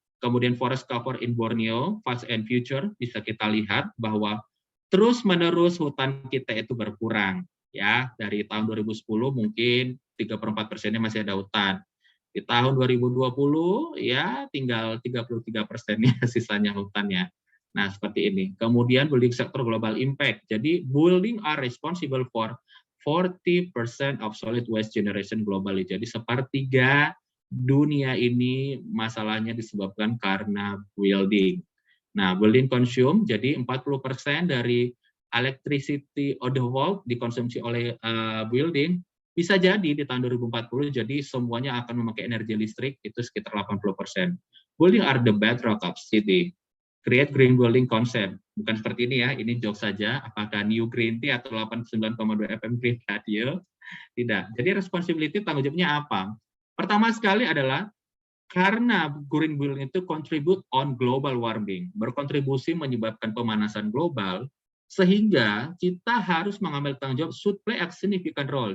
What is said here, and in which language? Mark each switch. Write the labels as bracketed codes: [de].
[id] Kemudian [en] forest cover in Borneo, past and future, [id] bisa kita lihat bahwa terus-menerus hutan kita itu berkurang. Ya, dari tahun 2010 mungkin 3/4%-nya masih ada hutan. Di tahun 2020 ya tinggal 33%-nya sisanya hutannya. Nah, seperti ini. Kemudian [en] building sector global impact. [id] Jadi [en] building are responsible for 40% of solid waste generation globally. [id] Jadi sepertiga dunia ini masalahnya disebabkan karena building. Nah, [en] building consume, [id] jadi [en] 40% dari electricity of the world [id] dikonsumsi oleh [en] building. [id] Bisa jadi di tahun 2040, jadi semuanya akan memakai energi listrik, itu sekitar 80%. [en] Building are the bedrock of city. Create green building concept. [id] Bukan seperti ini ya, ini joke saja. Apakah New Green Tea atau 89,2 FM Green Radio? Tidak. Jadi responsibility tanggung jawabnya apa? Pertama sekali adalah karena green building itu [en] contribute on global warming, [id] berkontribusi menyebabkan pemanasan global, sehingga kita harus mengambil tanggung jawab, [en] should play a significant role.